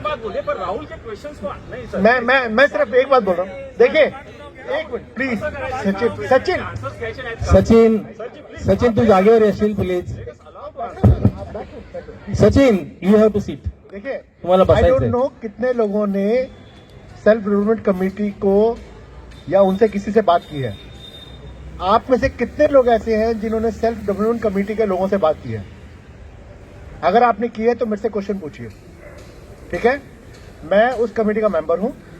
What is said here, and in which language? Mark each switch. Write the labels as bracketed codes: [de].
[hi] मैं सिर्फ एक बात बोल रहा हूँ. देखिए, एक मिनट प्लीज. [mr] सचिन तू जागेवर येशील please. [en] Sachin, you have to seat. [hi] देखिए, [mr] तुम्हाला [en] I don't [mr] बसायचंय. [hi] नो कितने लोगों ने सेल्फ डेवलपमेंट कमेटी को या उनसे किसी से बात की है. आप में से कितने लोग ऐसे हैं जिन्होंने सेल्फ डेवलपमेंट कमेटी के लोगों से बात की है? अगर आपने की है तो मेरे से क्वेश्चन पूछिए. ठीक है, मैं उस कमेटी का मेंबर हूं.